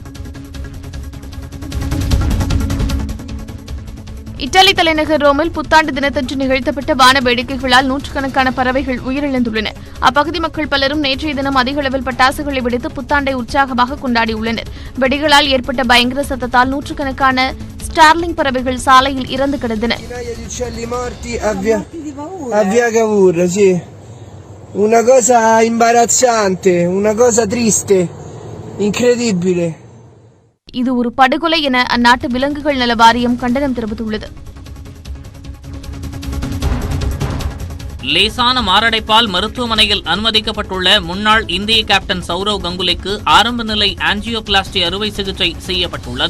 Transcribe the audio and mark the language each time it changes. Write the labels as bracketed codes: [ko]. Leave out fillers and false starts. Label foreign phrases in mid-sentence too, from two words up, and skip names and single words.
[ta] இத்தாலி தலைநகர் ரோமில் புத்தாண்டு தினத்தன்று நிகழ்த்தப்பட்ட வான வேடிக்கைகளால் நூற்றுக்கணக்கான பறவைகள் உயிரிழந்துள்ளன. அப்பகுதி மக்கள் பலரும் நேற்றைய தினம் அதிக அளவில் பட்டாசுகளை வெடித்து புத்தாண்டை உற்சாகமாக கொண்டாடியுள்ளனர். வெடிகளால் ஏற்பட்ட பயங்கர சத்தத்தால் நூற்றுக்கணக்கான ஸ்டார்லிங் பறவைகள் சாலையில் இறந்து கிடந்தன. [it] Una cosa imbarazzante, una cosa triste, incredibile. [ta] இது ஒரு படுகொலை என அந்நாட்டு விலங்குகள் நல வாரியம் கண்டனம் தெரிவித்துள்ளது. லேசான மாரடைப்பால் மருத்துவமனையில் அனுமதிக்கப்பட்டுள்ள முன்னாள் இந்திய கேப்டன் சௌரவ் கங்குலிக்கு ஆரம்ப நிலை ஆஞ்சியோபிளாஸ்டி அறுவை சிகிச்சை செய்யப்பட்டுள்ளது.